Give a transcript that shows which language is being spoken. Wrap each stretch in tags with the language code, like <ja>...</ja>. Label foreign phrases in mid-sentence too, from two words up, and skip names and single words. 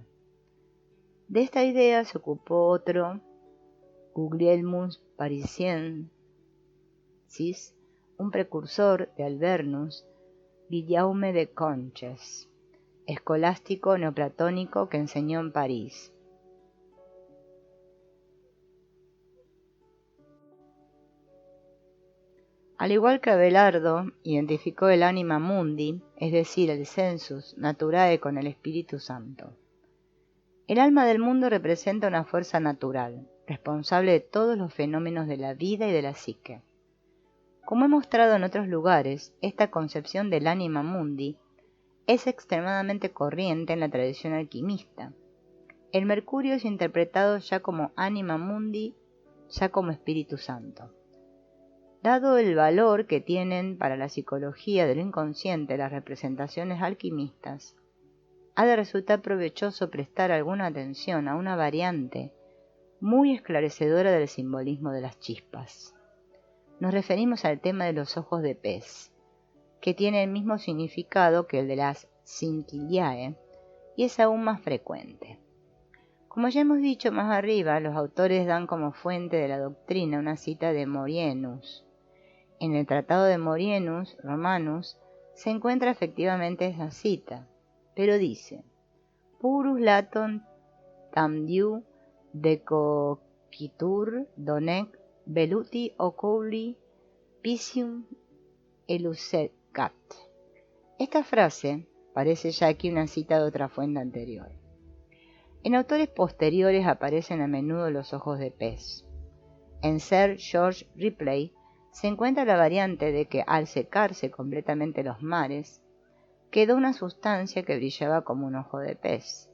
<es>De esta idea se ocupó otro, Guglielmus Parisiensis, un precursor de Albernus, Guillaume de Conches, escolástico neoplatónico que enseñó en París. Al igual que Abelardo, identificó el</es> <la>anima mundi,</la> <es>es decir, el</es> <la>sensus naturae</la> <es>con el Espíritu Santo. El alma del mundo representa una fuerza natural, responsable de todos los fenómenos de la vida y de la psique. Como he mostrado en otros lugares, esta concepción del</es> <la>anima mundi</la> <es>es extremadamente corriente en la tradición alquimista. El mercurio es interpretado ya como</es> <la>anima mundi,</la> <es>ya como Espíritu Santo. Dado el valor que tienen para la psicología del inconsciente las representaciones alquimistas, ha de resultar provechoso prestar alguna atención a una variante muy esclarecedora del simbolismo de las chispas. Nos referimos al tema de los ojos de pez, que tiene el mismo significado que el de las scintillae y es aún más frecuente. Como ya hemos dicho más arriba, los autores dan como fuente de la doctrina una cita de Morienus. En el Tratado de Morienus Romanus se encuentra efectivamente esa cita, pero dice:</es> <la>Purus laton tam diu decocitur donec veluti oculi piscium elucecat.</la> <es>Esta frase parece ya aquí una cita de otra fuente anterior. En autores posteriores aparecen a menudo los ojos de pez. En Sir George Ripley se encuentra la variante de que al secarse completamente los mares, quedó una sustancia que brillaba como un ojo de pez.</es>